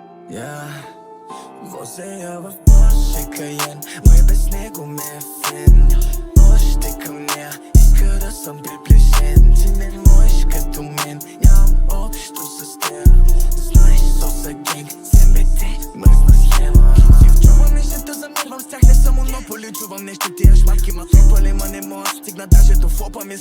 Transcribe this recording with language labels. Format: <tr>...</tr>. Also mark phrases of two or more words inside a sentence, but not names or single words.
<bg>Возя я в Porsche Cayenne, мой без него ме е фен. Още към нея, иска да съм приближен. Ти не можеш като мен, нямам общо с теб. Знаеш,</bg> <en>sauce gang,</en> <bg>СМБТ, мръсна схема. Си вчувам нещата, замирвам с тях, не съм монополи. Чувам нещо, тия шматки ма трупали, ма не мога стигна даже до флопа ми.</bg>